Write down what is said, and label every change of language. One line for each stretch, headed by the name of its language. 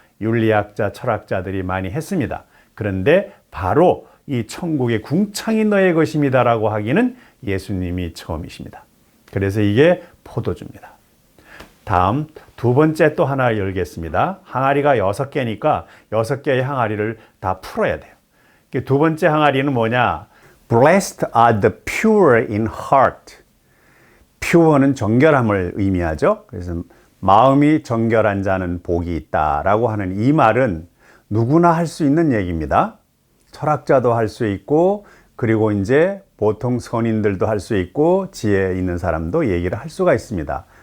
Korean: 윤리학자, 철학자들이 많이 했습니다. 그런데 바로 이 천국의 궁창이 너의 것입니다 라고 하기는 예수님이 처음이십니다. 그래서 이게 포도주입니다. 다음 두 번째 또 하나 열겠습니다. 항아리가 6개니까 6개의 항아리를 다 풀어야 돼요. 두 번째 항아리는 뭐냐?
English: Blessed are the pure in heart.
Korean: pure는 정결함을 의미하죠. 그래서 마음이 정결한 자는 복이 있다라고 하는 이 말은 누구나 할 수 있는 얘기입니다. 철학자도 할 수 있고, 그리고 이제 보통 선인들도 할 수 있고, 지혜 있는 사람도 얘기를 할 수가 있습니다.